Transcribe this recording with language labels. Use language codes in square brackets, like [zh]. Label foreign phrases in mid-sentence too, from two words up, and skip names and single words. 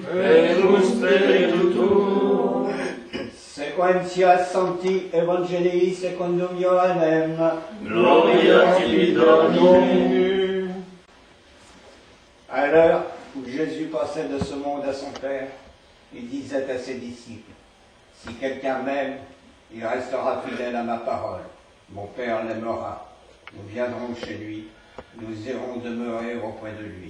[la] Et spiritu sequentia sancti evangelii secundum Ioannem, gloria tibi Domine. [fr] À l'heure où Jésus passait de ce monde à son Père, il disait à ses disciples, « Si quelqu'un m'aime, il restera fidèle à ma parole. Mon Père l'aimera. Nous viendrons chez lui, nous irons demeurer auprès de lui.